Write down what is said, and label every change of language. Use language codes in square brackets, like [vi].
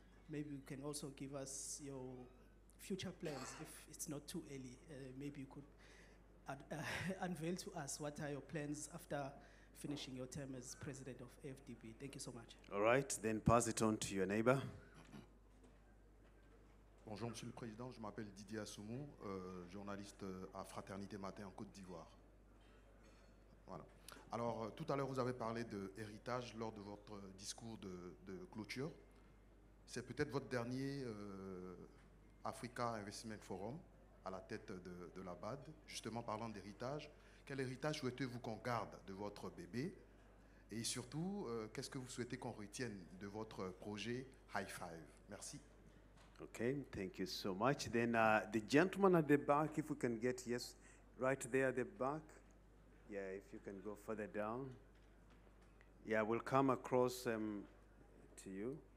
[en] Maybe you can also give us your future plans if it's not too early. Maybe you could unveil to us what are your plans after finishing your term as president of AFDB. Thank you so much. All right, then pass it on to your neighbor. [fr] Bonjour, Monsieur le Président. Je m'appelle Didier Assoumou, journaliste à Fraternité Matin en Côte d'Ivoire. Voilà. Alors, tout à l'heure, vous avez parlé de héritage lors de votre discours de clôture. C'est peut-être votre dernier Africa Investment Forum à la tête de la BAD. Justement, parlant d'héritage, quel héritage souhaitez-vous qu'on garde de votre bébé? Et surtout, qu'est-ce que vous souhaitez qu'on retienne de votre projet High Five? Merci. [en] Okay, thank you so much. Then the gentleman at the back, if we can get, yes, right there at the back. Yeah, if you can go further down. Yeah, we'll come across to you.